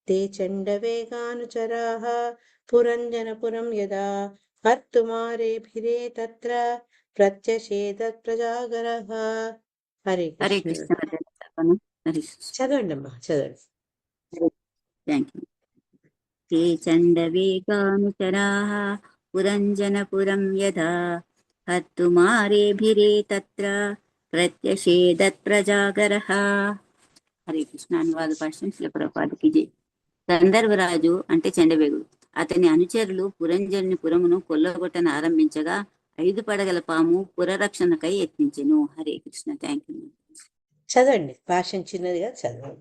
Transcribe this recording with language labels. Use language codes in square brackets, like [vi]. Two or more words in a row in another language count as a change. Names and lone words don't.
[sa] తే చండవేగానుచరాः పురంజనపురం యదా హర్తుమారేభిరే తత్ర ప్రత్యషేదత్ప్రజాగరః. [te] హరే హరే కృష్ణ. కృష్ణ మాతాజీ చెప్పను. హరే కృష్ణ. చదవండి అమ్మా, చదవండి. [en] thank you. [sa] ते चण्डवेगानुचराः पुरञ्जनपुरं यदा हर्तुमारेभिरे तत्र प्रत्यषेदत्प्रजागरः. [te] హరే కృష్ణ. అనువాద భాష్యం శ్రీల ప్రభుపాదకి జై. గంధర్వరాజు అంటే చండవేగుడు అతని అనుచరులు పురంజని పురమును కొల్లగొట్టన ఆరంభించగా 5 పడగల పాము పురరక్షణకై యత్నించెను. హరే కృష్ణ. [en] thank you. [te] చదవండి, భాషం చిన్నదిగా చదవండి.